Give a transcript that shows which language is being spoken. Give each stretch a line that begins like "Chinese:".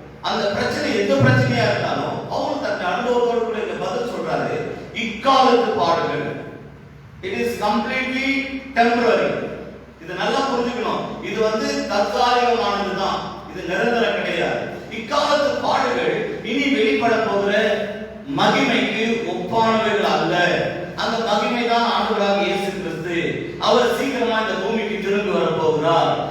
Tamil: அந்த பிரச்சனை எந்த பிரச்சனையா இருந்தாலும் அவங்க தன் அனுபவத்தோடு கூட இந்த பதில் சொல்றாரு, இக்காலத்து பாடுகள்.
English: It is completely temporary.
Tamil: இது நல்லா புரிஞ்சுக்கணும். இது வந்து தற்காலிகமானதுதான், இது நிரந்தரம் கிடையாது. இக்காலத்து பாடுகள் இனி வெளிப்பட போகிற மகிமைக்கு ஒப்பானவைகள் அல்ல. அந்த மகிமை தான் ஆண்டவராகிய இயேசு கிறிஸ்து. அவர் சீக்கிரமா இந்த பூமிக்கு திரும்பி வர போகிறார்.